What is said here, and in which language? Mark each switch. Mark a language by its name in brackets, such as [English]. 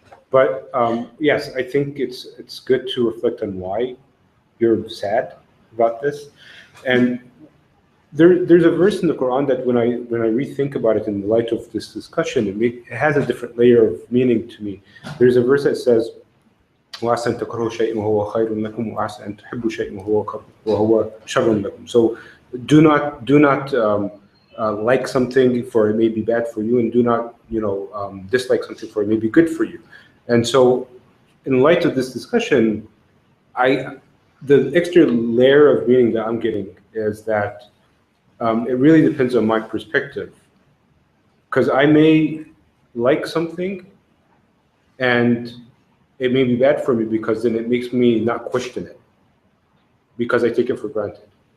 [English] But yes, I think it's good to reflect on why you're sad about this. And there's a verse in the Quran that when I rethink about it in the light of this discussion, it has a different layer of meaning to me. There's a verse that says, [Arabic] وَعَسَى أَن تَكْرَهُوا شَيْئًا وَهُوَ خَيْرٌ لَكُمْ وَعَسَى أَن تُحِبُّوا شَيْئًا وَهُوَ شَرٌ لَكُمْ. [English] So do not like something for it may be bad for you, and do not dislike something for it may be good for you. And so in light of this discussion, the extra layer of meaning that I'm getting is that it really depends on my perspective, because I may like something and it may be bad for me because then it makes me not question it because I take it for granted.